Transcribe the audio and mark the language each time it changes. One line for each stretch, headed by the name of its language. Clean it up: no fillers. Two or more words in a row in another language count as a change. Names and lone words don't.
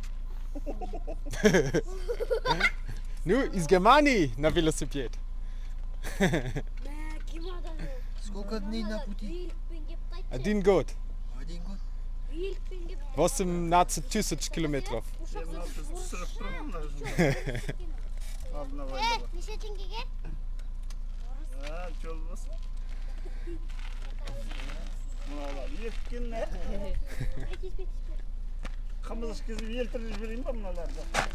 Russian: Ну, из Германии на велосипед. Сколько дней на пути? 1 год. 1 год. 18 тысяч километров.
Kazakh: Неше теңгеге? Қымыз ішкізіп елтіріп жіберейін ба мыналарды?